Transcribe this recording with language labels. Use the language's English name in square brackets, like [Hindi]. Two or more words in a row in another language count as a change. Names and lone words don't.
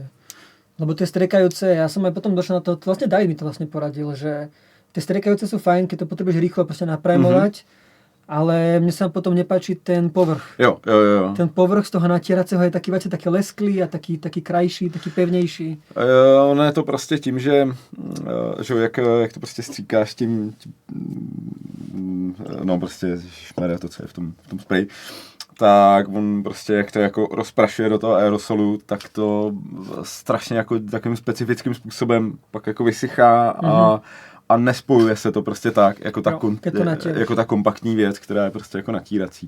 [Slovak] Lebo tie striekajúce, ja som aj potom došiel na to, vlastne David mi to vlastne poradil, že tie striekajúce sú fajn, keď to potrebuješ rýchlo proste naprimovať, ale mne sa potom nepáči ten povrch. Jo. Ten povrch z toho natieracieho je taký lesklý a taký krajší, taký pevnější. [Czech] Ono je to prostě tím, že jak to prostě stříkáš tím no prostě šmere to, co je v tom spreji, tak on prostě, jak to jako rozprašuje do toho aerosolu, tak to strašně jako takovým specifickým způsobem pak jako vysychá a nespojuje se to prostě tak, jako ta kompaktní věc, která je prostě jako natírací.